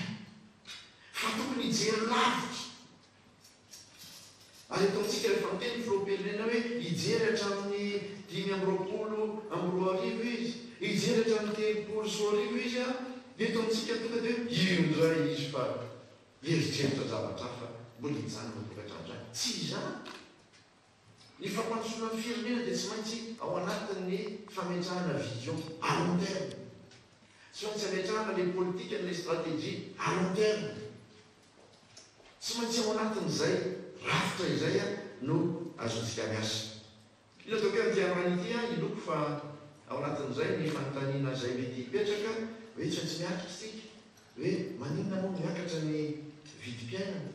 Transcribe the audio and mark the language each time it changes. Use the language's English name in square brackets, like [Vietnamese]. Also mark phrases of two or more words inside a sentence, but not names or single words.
[Malagasy] Fa tokony hijery lavitra. Ary ataontsika rehefa miteny filoham-pirenena hoe hijery hatramin'ny 520 izy, hijery hatramin'ny 30 izy dia ataontsika tonga dia indray izy fa eritreritra zavatra hafa mbola hijanona tokantrano. Tsy izany. Ny fampandrosoana amin'ny firenena dia tsy maintsy ao anatin'ny fametrahana [French] vision à long terme. [Malagasy] Tsy maintsy hametrahana [French] les politiques, les stratégies à long terme. [Malagasy] Tsy maintsy ao anatin'izay rafitra izay no azontsika miasa. Io atao hoe amin'ity androany ity iloko fa ao anatin'izay ny fanontaniana izay mety hipetraka hoe tsy maintsy miakatra isika hoe maninona moa miakatra ny vidim-piainana.